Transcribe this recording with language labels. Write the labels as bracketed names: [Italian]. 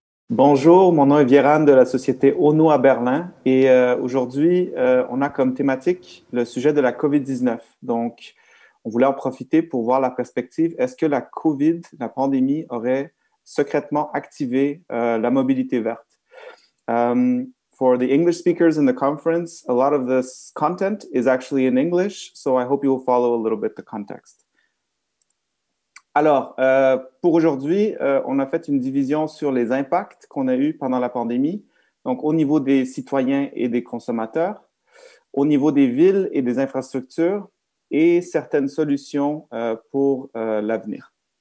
[French] Bonjour, mon nom est Vieran de la société Ono à Berlin et aujourd'hui, on a comme thématique le sujet de la COVID-19. Donc, on voulait en profiter pour voir la perspective. Est-ce que la COVID, la pandémie, aurait secrètement activé la mobilité verte? [English] For the English speakers in the conference, a lot of this content is actually in English, so I hope you will follow a little bit the context. [French] Alors, pour aujourd'hui, on a fait une division sur les impacts qu'on a eus pendant la pandémie, donc au niveau des citoyens et des consommateurs, au niveau des villes et des infrastructures et certaines solutions pour l'avenir.